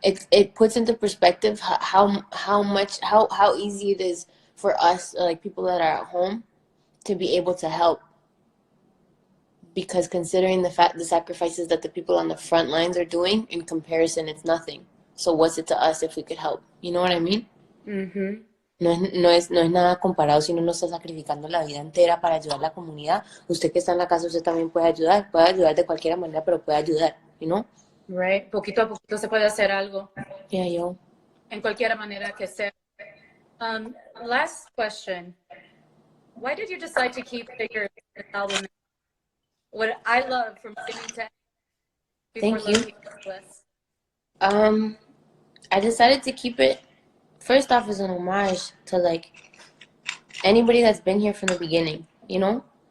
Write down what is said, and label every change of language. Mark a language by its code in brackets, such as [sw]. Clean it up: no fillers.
[en] It puts into perspective how easy it is for us, like people that are at home, to be able to help. Because considering the sacrifices that the people on the front lines are doing, in comparison, it's nothing. So what's it to us if we could help? You know what I mean? [es] No es nada comparado si uno no está sacrificando la vida entera para ayudar a la comunidad. Usted que está en la casa, usted también puede ayudar de cualquier manera, pero puede ayudar, [en] you know? Right. [es] Poquito a poquito se puede hacer algo. [en] Yeah, yo. [es] En cualquier manera que sea. [en] Last question. Why did you decide to keep your album? What I love from beginning to end. Thank you. I decided to keep it, first off, as an homage to, like, anybody that's been here from the beginning, you know?